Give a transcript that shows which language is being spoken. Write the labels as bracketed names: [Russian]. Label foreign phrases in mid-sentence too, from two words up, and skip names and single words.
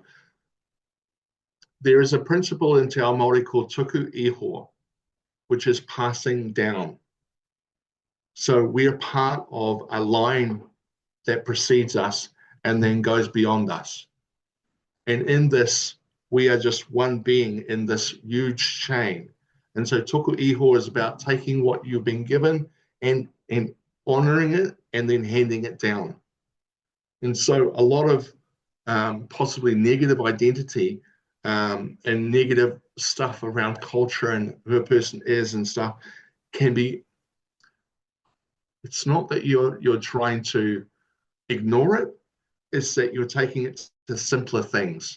[English] There is a principle in [Māori] Te Ao Māori [English] called [Māori] tuku iho, [English] which is passing down. So we are part of a line that precedes us and then goes beyond us. And in this, we are just one being in this huge chain. And so [Māori] tuku iho [English] is about taking what you've been given and honoring it and then handing it down. And so a lot of possibly negative identity and negative stuff around culture and who a person is and stuff can be, it's not that you're trying to ignore it, it's that you're taking it to simpler things.